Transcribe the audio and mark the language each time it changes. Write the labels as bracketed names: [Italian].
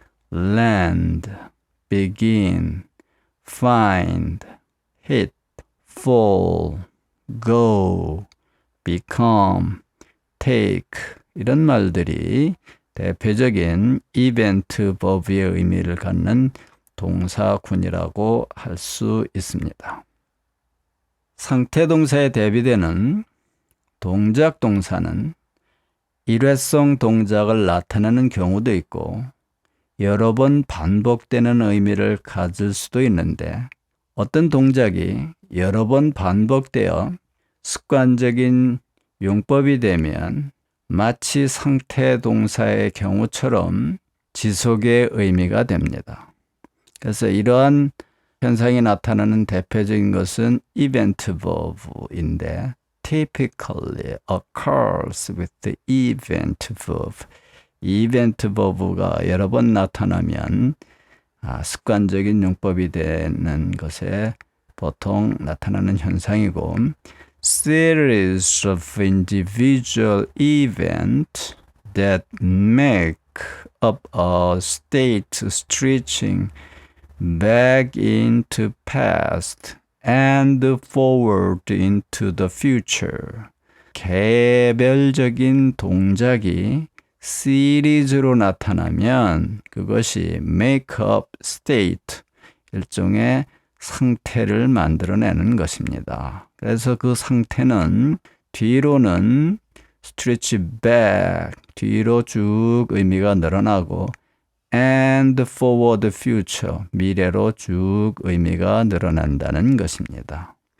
[English] land, begin, find, hit, fall, go, become, take [Korean] 이런 말들이 대표적인 이벤트 버브의 의미를 갖는 동사군이라고 할 수 있습니다. 상태동사에 대비되는 동작 동사는 일회성 동작을 나타내는 경우도 있고 여러 번 반복되는 의미를 가질 수도 있는데 어떤 동작이 여러 번 반복되어 습관적인 용법이 되면 마치 상태 동사의 경우처럼 지속의 의미가 됩니다. 그래서 이러한 현상이 나타나는 대표적인 것은 event verb인데 [English] typically occurs with the event verb. [Korean] event verb가 여러 번 나타나면 습관적인 용법이 되는 것에 보통 나타나는 현상이고 [English] series of individual events that make up a state stretching back into past and forward into the future. [Korean] 개별적인 동작이 시리즈로 나타나면 그것이 [English] make up state, [Korean] 일종의 상태를 만들어내는 것입니다. 그래서 그 상태는 뒤로는 [English] stretch back, [Korean] 뒤로 쭉 의미가 늘어나고 [English] and forward future, [Korean] 미래로 쭉 의미가 늘어난다는 것입니다.